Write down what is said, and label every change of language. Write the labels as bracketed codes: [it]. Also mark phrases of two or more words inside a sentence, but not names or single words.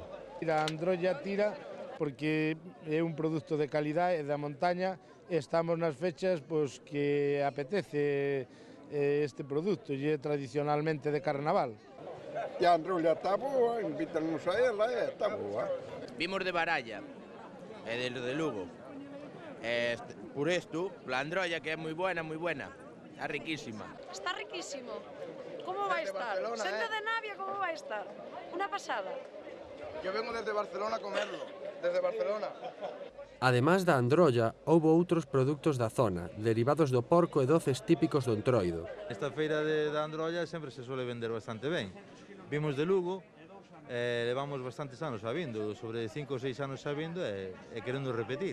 [gl] A androlla tira porque é un produto de calidade da montaña e estamos nas fechas pois, que apetece este produto, e é tradicionalmente de carnaval. E a androlla está boa, invítanos a ela e está boa. Vimos de Baralla, de Lugo. [es] Por esto, la androlla [gl] que é moi [es] buena, está riquísima. Está riquísimo. ¿Cómo va a estar? Sendo de Navia, ¿cómo va a estar? Una pasada. Yo vengo desde Barcelona a comerlo, desde Barcelona. [gl] Ademais da androlla, houbo outros produtos da zona, derivados do porco e doces típicos do Entroido. Esta feira da androlla sempre se suele vender bastante ben. Vimos de Lugo, levamos bastantes anos sabindo, sobre 5 ou 6 anos sabindo e querendo repetir.